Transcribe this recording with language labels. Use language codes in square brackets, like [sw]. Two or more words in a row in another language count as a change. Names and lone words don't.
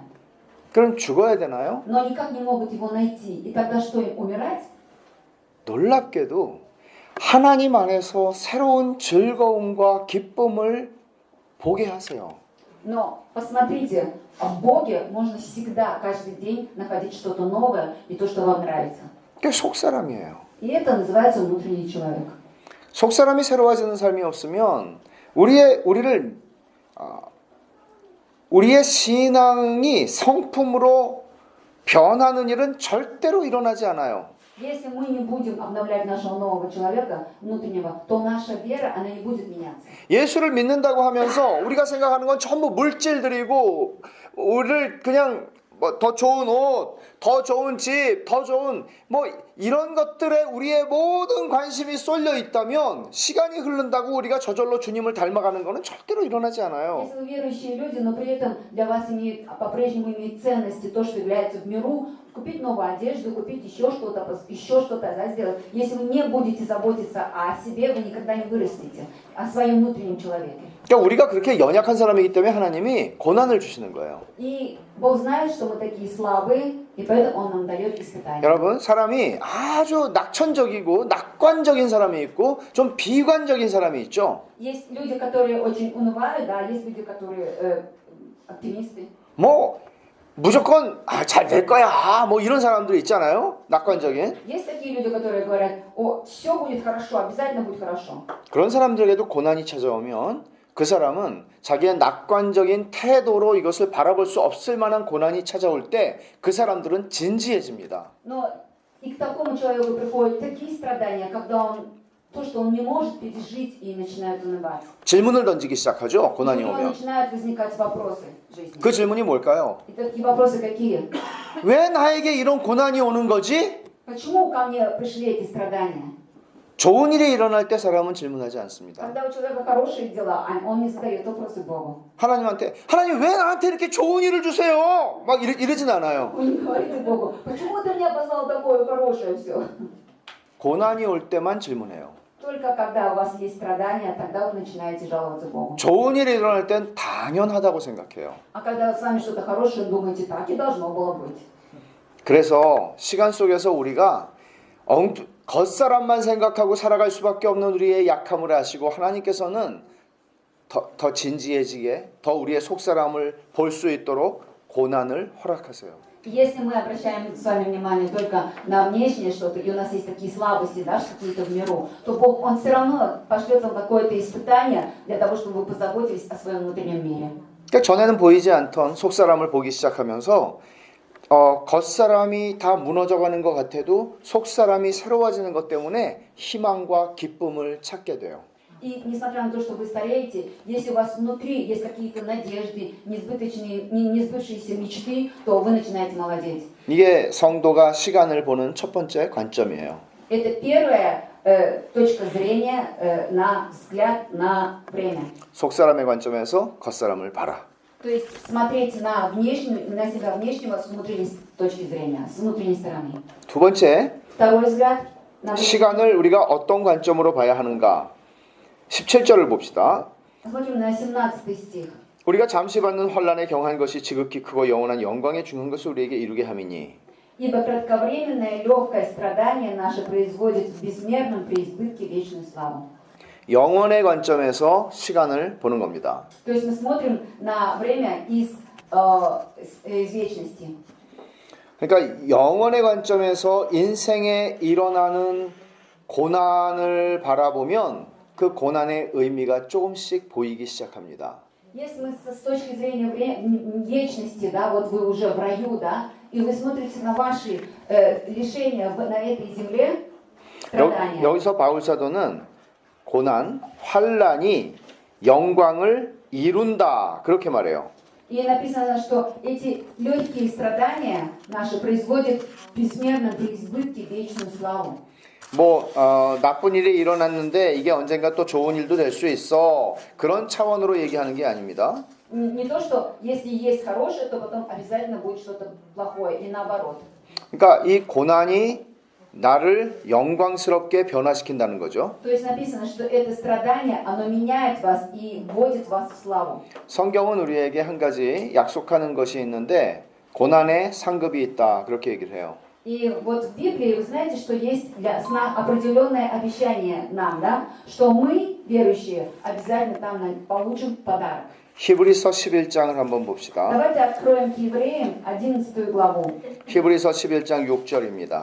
[ko] 그럼 죽어야 되나요? [ru] но никак не могут его найти. И тогда что, им умирать? [ko] 놀랍게도 하나님 안에서 새로운 즐거움과 기쁨을 보게 하세요. [ru] Но посмотрите, в Боге можно всегда, каждый день находить что-то новое и то, что вам нравится. [ko] 그게 속 사람이에요. [ru] И это называется внутренний человек. [ko] 속 사람이 새로워지는 삶이 없으면 우리의 신앙이 성품으로 변하는 일은 절대로 일어나지 않아요. [ru] Если мы не будем обновлять нашего нового человека внутреннего, то наша вера, она не будет меняться. [ko] 예수를 믿는다고 하면서 우리가 생각하는 건 전부 물질들이고 우리를 그냥 뭐 더 좋은 옷, 더 좋은 집, 더 좋은 뭐 이런 것들에 우리의 모든 관심이 쏠려 있다면 시간이 흐른다고 우리가 저절로 주님을 닮아가는 것은 절대로 일어나지 않아요. [ru] Если вы верующие люди, но при этом для вас по-прежнему имеет ценности то, что является в миру, купить новую одежду, купить еще что-то, да, сделать. Если вы не будете заботиться о себе, вы никогда не вырастете, о своем внутреннем человеке. [ko] 그러니까 우리가 그렇게 연약한 사람이기 때문에 하나님이 고난을 주시는 거예요. [ru] И Бог знает, что мы такие слабые, и поэтому Он нам дает испытания. [ko] 여러분, 사람이 아주 낙천적이고 낙관적인 사람이 있고 좀 비관적인 사람이 있죠. [ru] Есть люди, которые очень унывают, да, есть люди, которые оптимисты. [ko] 뭐 무조건 잘 될 거야 뭐 이런 사람들이 있잖아요. 낙관적인. [ru] Есть такие люди, которые говорят, все будет хорошо, обязательно будет хорошо. [ko] 그런 사람들에게도 고난이 찾아오면 그 사람은 자기의 낙관적인 태도로 이것을 바라볼 수 없을 만한 고난이 찾아올 때 그 사람들은 진지해집니다. [ru] Но и к такому человеку приходят такие страдания, когда то, что он не может пережить, и начинает унывать. [ko] 질문을 던지기 시작하죠. [ru] У [ko] 고난이 [ru] него [ko] 오면. [ru] начинают возникать вопросы в жизни. [ko] 그 질문이 뭘까요? [ru] И такие вопросы какие? [ko] 왜 나에게 이런 고난이 오는 거지? [ru] Почему ко мне пришли эти страдания? [ko] 좋은 일이 일어날 때 사람은 질문하지 않습니다. [ru] Когда у человека хорошие дела, он не задает вопросы Богу. [ko] 하나님한테 하나님 왜 나한테 이렇게 좋은 일을 주세요? 막 이러진 않아요. [ru] Он не говорит Богу, почему ты мне позвал такое хорошее все? [ko] 고난이 올 때만 질문해요. [ru] Только когда у вас есть страдания, тогда вы начинаете жаловаться Богу. [ko] 좋은 일이 일어날 땐 당연하다고 생각해요. [ru] А когда с вами что-то хорошее, думаете, так и должно было быть. [ko] 그래서 시간 속에서 우리가 겉사람만 생각하고 살아갈 수밖에 없는 우리의 약함을 아시고 하나님께서는 더 진지해지게 더 우리의 속사람을 볼 수 있도록 고난을 허락하세요. [ru] Если мы обращаем с вами внимание только на внешнее что-то, и у нас есть такие слабости, да, какие-то в миру, то Бог, Он все равно пошлет вам какое-то испытание для того, чтобы вы позаботились о своем внутреннем мире. [ko] 그러니까 전에는 보이지 않던 속사람을 보기 시작하면서 겉사람이 다 무너져가는 것 같아도 속사람이 새로워지는 것 때문에 희망과 기쁨을 찾게 돼요. [ru] И несмотря на то, что вы стареете, если у вас внутри есть какие-то надежды, несбывшиеся мечты, то вы начинаете молодеть. [ko] 이게 성도가 시간을 보는 첫 번째 관점이에요. [ru] Это первая точка зрения на взгляд на время. [ko] 속사람의 관점에서 겉사람을 봐라. [ru] То есть смотреть на себя внешнего с внутренней точки зрения, с внутренней стороны. [ko] 두 번째, [ru] Второй взгляд на [ko] 시간을 우리가 어떤 관점으로 봐야 하는가? 17절을 봅시다. [ru] Смотрим на 17 стих. [ko] 우리가 잠시 받는 환난에 경한 것이 지극히 크고 영원한 영광에 중한 것을 우리에게 이루게 함이니 [ru] Ибо кратковременное легкое страдание наше производит в безмерном преизбытке вечную славу. [ko] 영원의 관점에서 시간을 보는 겁니다. [ru] То есть мы смотрим на время из вечности. [ko] 그러니까 영원의 관점에서 인생에 일어나는 고난을 바라보면 그 고난의 의미가 조금씩 보이기 시작합니다. [ru] Если мы с точки зрения вечности, да, вот вы уже в раю, да, и вы смотрите на ваши лишения на этой земле, страдания. [ko] 여기서 바울 사도는 고난, 환란이 영광을 이룬다. 그렇게 말해요. [ru] И написано, что эти легкие страдания наши производят в безмерном преизбытке вечную славу. [ko] 나쁜 일이 일어났는데 이게 언젠가 또 좋은 일도 될 수 있어. 그런 차원으로 얘기하는 게 아닙니다. [ru] Не то, что если есть хорошее, то потом обязательно будет что-то плохое, и наоборот. [ko] 그러니까 이 고난이 나를 영광스럽게 변화시킨다는 거죠. [ru] То есть написано, что это страдание, оно меняет вас и вводит вас в славу. [ko] 성경은 우리에게 한 가지 약속하는 것이 있는데 고난에 상급이 있다. 그렇게 얘기를 해요. [ru] И вот в Библии вы знаете, что есть для нас определенное обещание нам, да, что мы, верующие, обязательно там получим подарок. [ko] 히브리서 11장을 한번 봅시다. [ru] Давайте откроем к Евреям 11 главу, [ko] 히브리서 11장 6절입니다.